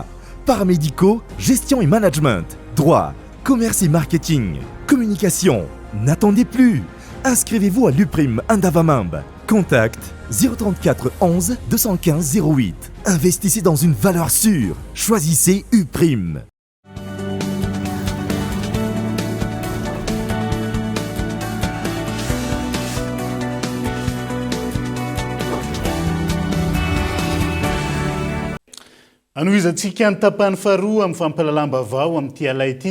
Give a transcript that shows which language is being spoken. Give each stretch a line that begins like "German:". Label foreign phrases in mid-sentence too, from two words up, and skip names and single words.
French: Paramédicaux, gestion et management, droit, commerce et marketing, communication. N'attendez plus. Inscrivez-vous à l'UPRIM Indavamambe. Contact 034 11 215 08. Investissez dans une valeur sûre. Choisissez UPRIM.
Malagasy: Anoizantsika ny tapany faharoa amin'ny fampalalam-bavao amin'ity alay ity.